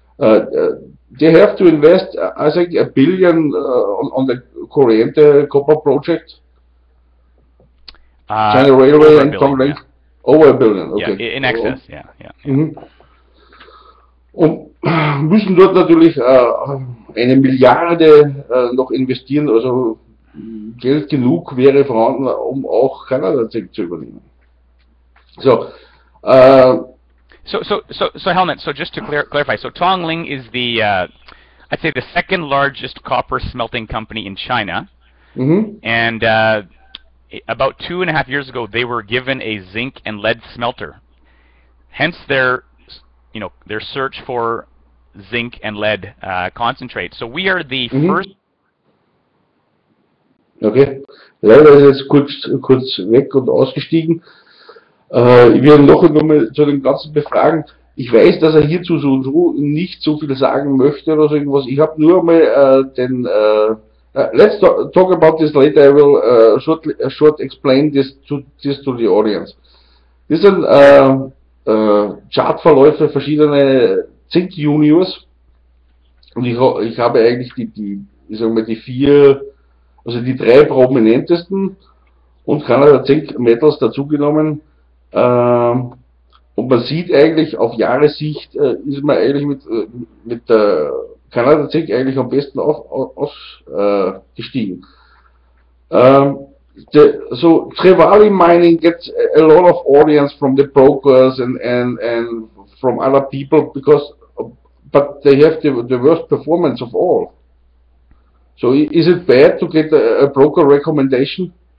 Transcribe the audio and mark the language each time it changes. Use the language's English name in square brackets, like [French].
[English] They have to invest, I think, $1 billion on the Corriente Copper project. China Railway and Tonglink. Yeah. Over $1 billion, okay. Yeah, in excess, yeah. [German] Und müssen dort natürlich eine Milliarde noch investieren, also Geld genug wäre vorhanden, um auch Kanada Zink zu übernehmen. [English] So, so Helmut, so just to clarify, so Tonglink is the, I'd say the second largest copper smelting company in China, and about 2.5 years ago, they were given a zinc and lead smelter. Hence their search for zinc and lead concentrate. So we are the first. [German] Okay, leider ist jetzt kurz weg und ausgestiegen. Ich will noch einmal zu dem Ganzen befragen. Ich weiß, dass er hierzu so nicht so viel sagen möchte oder so irgendwas. Ich habe nur mal [English] let's talk about this later. I will short explain this to the audience. [German] Das sind Chartverläufe verschiedener Zink Juniors und ich habe eigentlich die 4, also die 3 prominentesten und Canada Zink Metals dazugenommen. Und man sieht eigentlich auf Jahressicht ist man eigentlich mit der Canada Zink eigentlich am besten ausgestiegen. [English] So Trevally mining gets a lot of audience from the brokers and from other people but they have the worst performance of all. So is it bad to get a broker recommendation?